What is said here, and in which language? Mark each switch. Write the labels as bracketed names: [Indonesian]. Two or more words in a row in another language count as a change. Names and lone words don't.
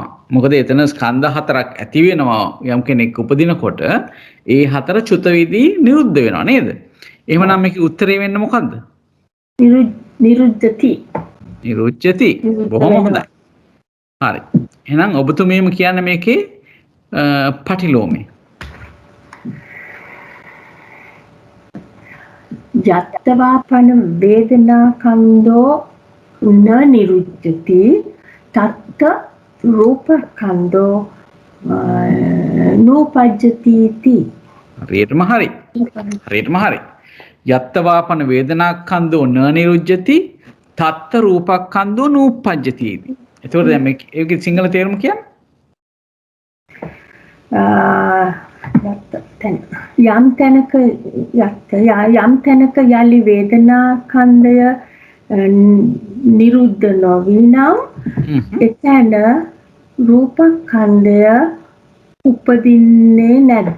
[Sinhala] මොකද එතන ස්කන්ධ හතරක් ඇති වෙනවා යම් කෙනෙක් උපදිනකොට ඒ හතර චුත වේදී නිරුද්ධ වෙනවා නේද? එහෙමනම් මේකේ උත්තරේ වෙන්නේ මොකද්ද? [Pali] නිරුද්ධති. [Sinhala] නිරුච්ඡති. බොහොම හොඳයි. හරි. එහෙනම් ඔබතුමීම කියන්නේ මේකේ පටිලෝමේ. [Pali] යත්තවාපන වේදනාකන්தோ න නිරුද්ධති තත්ත රූපකන්தோ නූපජ්ජති. [Sinhala] හරියටම හරි. හරියටම හරි. [Pali] යත්තවාපන වේදනාකන්தோ න නිරුද්ධති තත්ත රූපකන්தோ නූපජ්ජති. [Sinhala] එතකොට දැන් මේකේ සිංහල තේරුම කියන්නේ? යම් තැනක යලි වේදනාකන්ධය නිරුද්ධ නොවී නම් එතන රූපකන්ධය උපදින්නේ නැද්ද?